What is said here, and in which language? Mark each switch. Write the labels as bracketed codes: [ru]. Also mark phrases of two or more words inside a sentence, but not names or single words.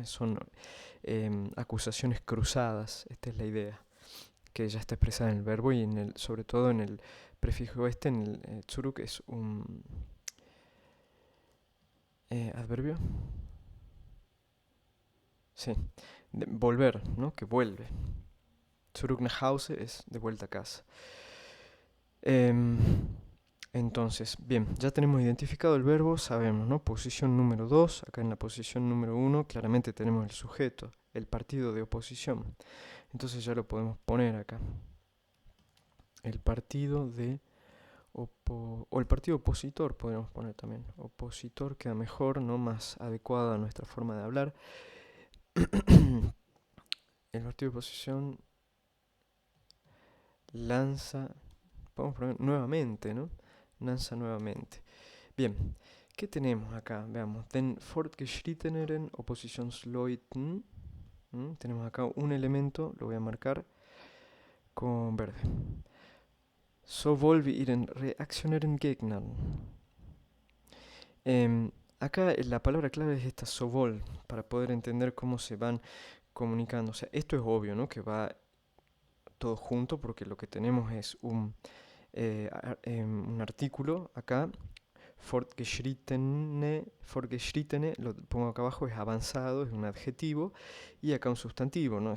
[es] Son acusaciones cruzadas, esta es la idea, que ya está expresada en el verbo y sobre todo en el prefijo en el zurück es un adverbio. Sí, volver, ¿no? Que vuelve. [de] Zurück nach Hause [es] es de vuelta a casa. Entonces, bien, ya tenemos identificado el verbo, sabemos, ¿no? Posición número 2, acá en la posición número 1 claramente tenemos el sujeto, el partido de oposición. Entonces ya lo podemos poner acá. El partido de o el partido opositor podríamos poner también. Opositor queda mejor, ¿no? Más adecuado a nuestra forma de hablar. El partido de oposición lanza, podemos poner nuevamente, ¿no? Lanza nuevamente. Bien, ¿qué tenemos acá? Veamos. [de] Den fortgeschrittenen Oppositionsleuten. [es] Tenemos acá un elemento, lo voy a marcar con verde. [de] Sowohl wie ihren reaktionären Gegnern. [es] Acá la palabra clave es esta sowohl, para poder entender cómo se van comunicando. O sea, esto es obvio, ¿no? Que va todo junto porque lo que tenemos es un artículo acá. Fortgeschrittene, lo pongo acá abajo, es avanzado, es un adjetivo, y acá un sustantivo, ¿no?